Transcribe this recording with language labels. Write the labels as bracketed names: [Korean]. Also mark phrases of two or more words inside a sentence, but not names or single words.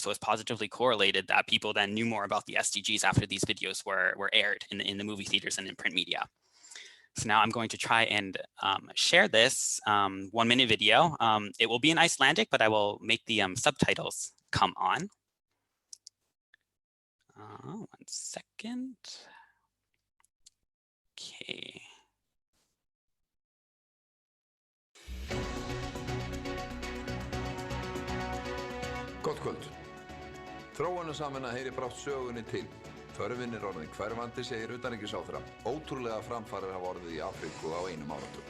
[English] So it's positively correlated that people then knew more about the SDGs after these videos were aired in the movie theaters and in print media. So now I'm going to try and share this 1-minute video. It will be in Icelandic, but I will make the subtitles come on. 1 second. Okay. [Icelandic] Gott kvöld. Þróunarsamvinna heyrir brátt sögunni til. Þörfin orðin hverfandi, segir utanríkisráðherra. Ótrúlega framfarir hafa orðið í Afríku á einum áratug.